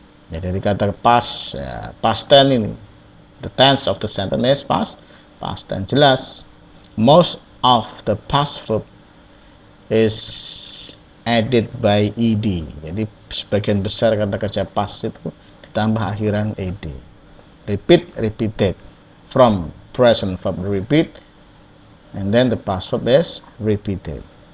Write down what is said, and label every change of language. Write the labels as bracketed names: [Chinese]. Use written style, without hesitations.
[Indonesian] Jadi dari kata past tense ini. [English] The tense of the sentence is past tense. Jelas. Most of the past verb is added by ed. [Indonesian] Jadi sebagian besar kata kerja past itu ditambah akhiran ed. [English] Repeated. From present verb repeat, and then the past verb is repeated.